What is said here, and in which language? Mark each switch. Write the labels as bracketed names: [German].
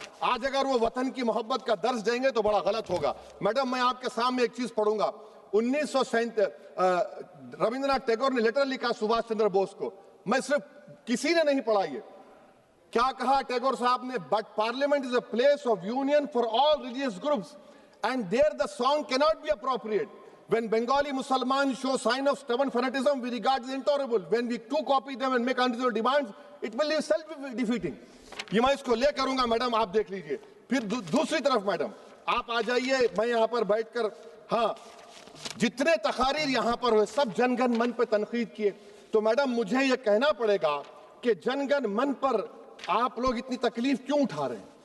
[Hindi] आज अगर वो वतन की मोहब्बत का दर्ज देंगे तो बड़ा गलत होगा। मैडम, मैं आपके सामने एक चीज पढ़ूंगा। 1937 रविंद्रनाथ टैगोर ने लेटर लिखा सुभाष चंद्र बोस को। मैं सिर्फ, किसी ने नहीं पढ़ा ये। क्या कहा टैगोर साहब ने? [English] But parliament is a place of union for all religious groups and there the song cannot be appropriate. When Bengali Muslims show sign of stubborn fanatism, we regard it as intolerable. When we too copy them and make unreasonable demands, it will be self-defeating. [Hindi] ये मैं इसको ले करूंगा madam, आप देख लीजिए। फिर दूसरी तरफ मैडम आप आ जाइए, मैं यहाँ पर बैठकर, हाँ, जितने तकारीर यहाँ पर हुए सब जनगण मन पर तनकीद किए। तो मैडम मुझे ये कहना पड़ेगा कि जनगण मन पर आप लोग इतनी तकलीफ क्यों उठा रहे हैं?